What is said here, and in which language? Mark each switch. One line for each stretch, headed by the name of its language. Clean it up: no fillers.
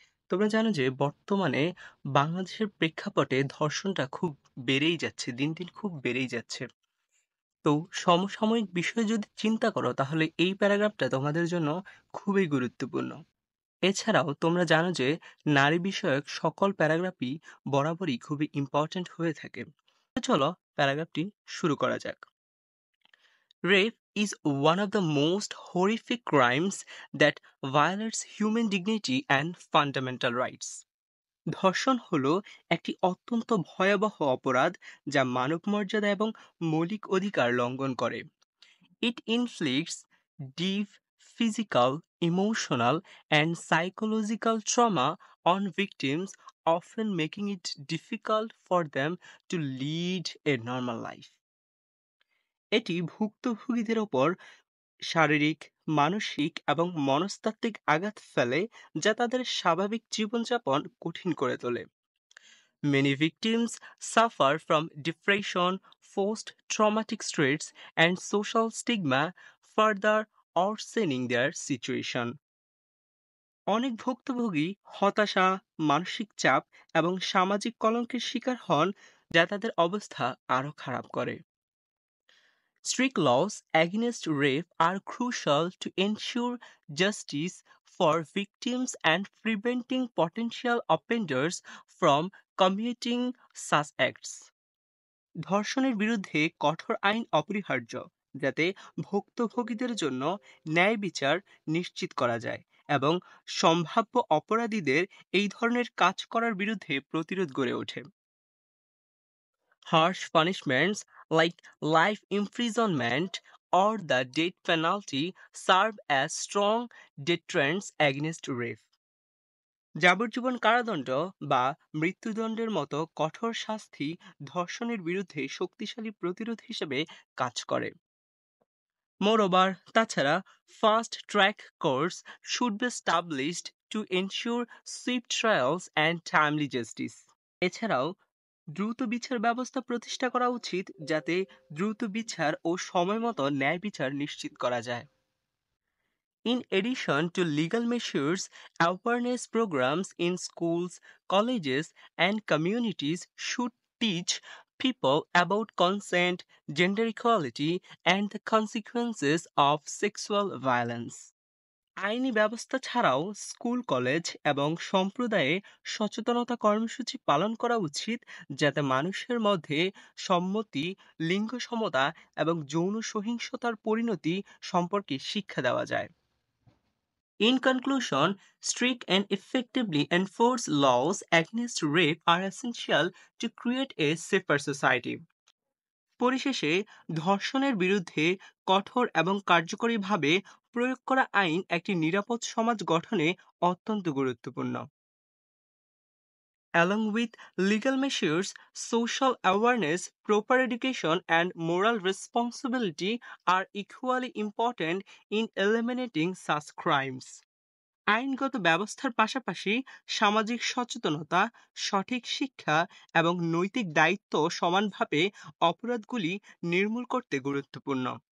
Bangla: তোমরা জানো যে বর্তমানে বাংলাদেশের প্রেক্ষাপটে ধর্ষণটা খুব বেড়েই যাচ্ছে, দিন দিন খুব বেড়েই যাচ্ছে। তো সমসাময়িক বিষয় যদি চিন্তা করো তাহলে এই প্যারাগ্রাফটা তোমাদের জন্য খুবই গুরুত্বপূর্ণ। এছাড়াও তোমরা জানো যে নারী বিষয়ক সকল প্যারাগ্রাফই বরাবরই খুবই ইম্পর্ট্যান্ট হয়ে থাকে। তো চলো প্যারাগ্রাফটি শুরু করা যাক।
English: Rape is one of the most horrific crimes that violates human dignity and fundamental rights.
Bangla: ধর্ষণ হলো একটি অত্যন্ত ভয়াবহ অপরাধ যা মানবমর্যাদা এবং মৌলিক অধিকার লঙ্ঘন করে।
English: It inflicts deep physical, emotional, and psychological trauma on victims, often making it difficult for them to lead a normal life.
Bangla: এটি ভুক্তভোগীদের ওপর শারীরিক, মানসিক এবং মনস্তাত্ত্বিক আঘাত ফেলে, যা তাদের স্বাভাবিক জীবনযাপন কঠিন করে তোলে।
English: Many victims suffer from depression, post-traumatic stress, and social stigma, further worsening their situation.
Bangla: অনেক ভুক্তভোগী হতাশা, মানসিক চাপ এবং সামাজিক কলঙ্কের শিকার হন, যা তাদের অবস্থা আরও খারাপ করে।
English: Strict laws against rape are crucial to ensure justice for victims and preventing potential offenders from committing such acts.
Bangla: ধর্ষণের বিরুদ্ধে কঠোর আইন অপরিহার্য, যাতে ভুক্তভোগীদের জন্য ন্যায় বিচার নিশ্চিত করা যায় এবং সম্ভাব্য অপরাধীদের এই ধরনের কাজ করার বিরুদ্ধে প্রতিরোধ গড়ে ওঠে।
English: Harsh punishments like life imprisonment or the death penalty serve as strong deterrents against rape.
Bangla: যাবজ্জীবন কারাদণ্ড বা মৃত্যুদণ্ডের মতো কঠোর শাস্তি ধর্ষণের বিরুদ্ধে শক্তিশালী প্রতিরোধ হিসেবে কাজ করে।
English: Moreover,
Bangla: তাছাড়া
English: Fast track courts should be established to ensure swift trials and timely justice.
Bangla: এছাড়াও দ্রুত বিচার ব্যবস্থা প্রতিষ্ঠা করা উচিত, যাতে দ্রুত বিচার ও সময়মতো ন্যায় বিচার নিশ্চিত করা যায়।
English: In addition to legal measures, awareness programs in schools, colleges, and communities should teach people about consent, gender equality, and the consequences of sexual violence.
Bangla: আইনি ব্যবস্থা ছাড়াও স্কুল, কলেজ এবং সম্প্রদায়ে সচেতনতা কর্মসূচি পালন করা উচিত, যাতে মানুষের মধ্যে সম্মতি, লিঙ্গ সমতা এবং যৌন সহিংসতার পরিণতি সম্পর্কে শিক্ষা দেওয়া যায়।
English: In conclusion, strict and effectively enforced laws against rape are essential to create a safer society.
Bangla: পরিশেষে ধর্ষণের বিরুদ্ধে কঠোর এবং কার্যকরীভাবে প্রয়োগ করা আইন একটি নিরাপদ সমাজ গঠনে অত্যন্ত গুরুত্বপূর্ণ।
English: Along with legal measures, social awareness, proper education, and moral responsibility are equally important in eliminating such crimes.
Bangla: আইনগত ব্যবস্থার পাশাপাশি সামাজিক সচেতনতা, সঠিক শিক্ষা এবং নৈতিক দায়িত্ব সমানভাবে অপরাধগুলি নির্মূল করতে গুরুত্বপূর্ণ।